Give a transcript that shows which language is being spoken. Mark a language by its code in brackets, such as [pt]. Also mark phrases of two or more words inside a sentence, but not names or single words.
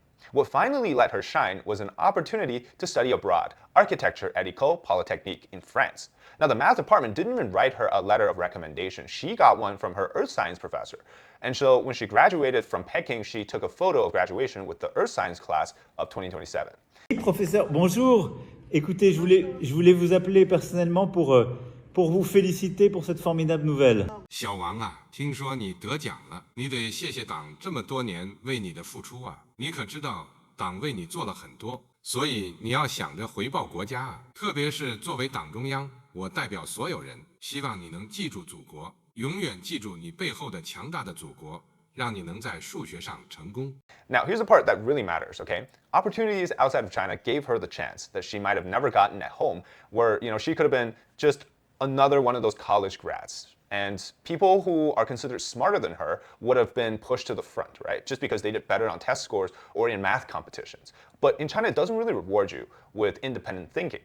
[en] What finally let her shine was an opportunity to study abroad, architecture at École Polytechnique in France. Now, the math department didn't even write her a letter of recommendation. She got one from her earth science professor. And so when she graduated from Peking, she took a photo of graduation with the earth science class of 2027. [fr] Professeur, bonjour. Écoutez, je voulais vous appeler personnellement pour vous féliciter pour cette formidable nouvelle. [zh] 小王啊，听说你得奖了，你得谢谢党这么多年为你的付出啊！你可知道，党为你做了很多，所以你要想着回报国家啊！特别是作为党中央，我代表所有人，希望你能记住祖国，永远记住你背后的强大的祖国。让你能在数学上成功。 [en] Now, here's the part that really matters, okay? Opportunities outside of China gave her the chance that she might have never gotten at home, where, she could have been just another one of those college grads. And people who are considered smarter than her would have been pushed to the front, right? Just because they did better on test scores or in math competitions. But in China, it doesn't really reward you with independent thinking.